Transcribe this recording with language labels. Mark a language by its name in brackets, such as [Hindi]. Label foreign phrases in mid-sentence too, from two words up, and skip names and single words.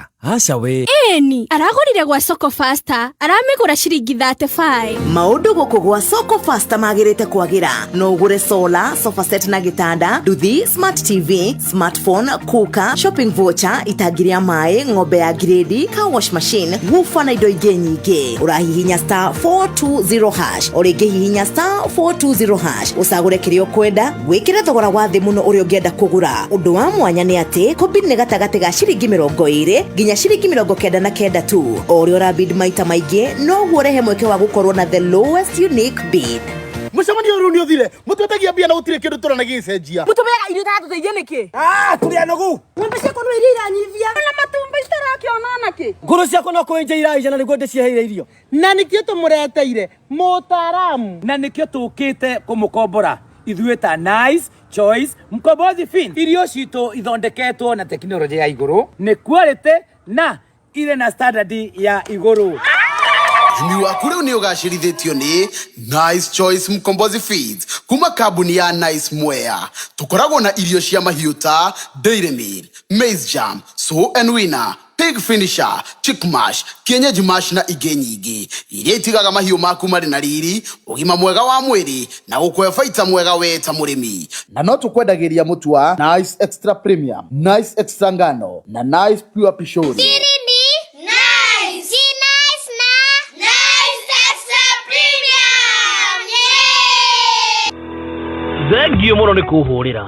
[Kikuyu] Aca we. Eni, aragũrire gwa Soko Faster. Aramĩgũra ciringi 35. Maũndũ gũkũ gwa Soko Faster magĩrĩte kwagĩra. No ũgũre solar, [English] sofa set [Kikuyu] na gĩtanda, nduthi, [English] smart TV, [Kikuyu] smartphone, kuka, [English] shopping voucher, [Kikuyu] itangi rĩa maĩ, ng'ombe ya grade, [English] car wash machine, [Kikuyu] woofer na indo ingĩ nyingĩ. Ũrahihinya *420#. Ũrĩngĩ hihinya *420#. Ũcagũre kĩrĩa ũkwenda, gwĩkĩra thogora wa thĩ mũno ũrĩa ũngĩenda kũgũra. Ũndũ wa mwanya nĩ atĩ, kombini nĩ gatagatĩ ga ciringi 20 nginya ciringi 99 tu. O ũrĩa ũrabid maita maingĩ, no ũrehe mweke wa gũkorwo na [English] the lowest unique bid. [Kikuyu] Mũcemanio ũyũ nĩ ũthire. Mũtwetagia mbia na gũtirĩ kĩndũ tũranagĩcenjia. Mũtũmega irio tũteithie nĩkĩ? Tũrĩa nogu. Ng'ombe ciakwa no iria iranyivia. Na matumbĩ citarakĩona nake. Ngũrũ ciakwa no kwenja iraija na nĩguo ndĩcieheire irio. Na nĩkĩo tũmũreteire mũtaaramu. Na nĩkĩo tũkĩte kũmũkombora. Ithuĩ ta Nice Choice Mkombozi Fin. Irio citũ ithondeketwo na tekinoronjĩ ya igũrũ. Nĩ quality na ile na standard ya igũrũ. Imi waku rĩu nĩ ũgacĩrithĩtio nĩ Nice Choice Mkombozi Feeds kuma kambuni ya Nice Mwea. Tũkoragwo na irio cia mahiũ ta Dairy Meal, Maize Jam, So and Winner, Pig Finisher, Chick Mash, Kienyeji Mash na ingĩ nyingĩ. Iria itigaga mahiũ maku marĩ na riri, ũgima mwega wa mwĩrĩ na gũkũhe baita mwega we ta mũrĩmi. Na no tũkwendagĩria mũtu wa Nice Extra Premium, Nice Extra Ngano na Nice Pure Pishori. Thengiũ mũno nĩ kũhũrĩra.